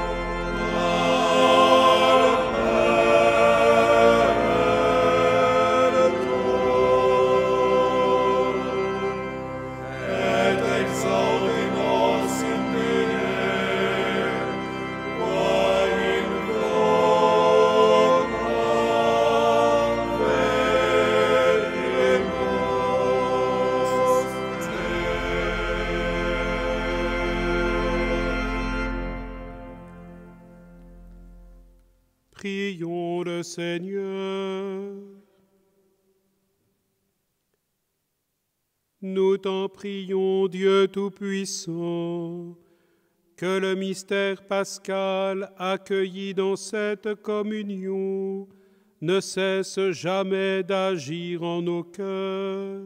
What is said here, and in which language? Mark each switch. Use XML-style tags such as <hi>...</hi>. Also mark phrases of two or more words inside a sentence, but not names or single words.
<la>et exaudi nos in die, qua in voca verimus te.</la> <fr>Prions le Seigneur. Nous t'en prions, Dieu Tout-Puissant, que le mystère pascal accueilli dans cette communion ne cesse jamais d'agir en nos cœurs.</fr>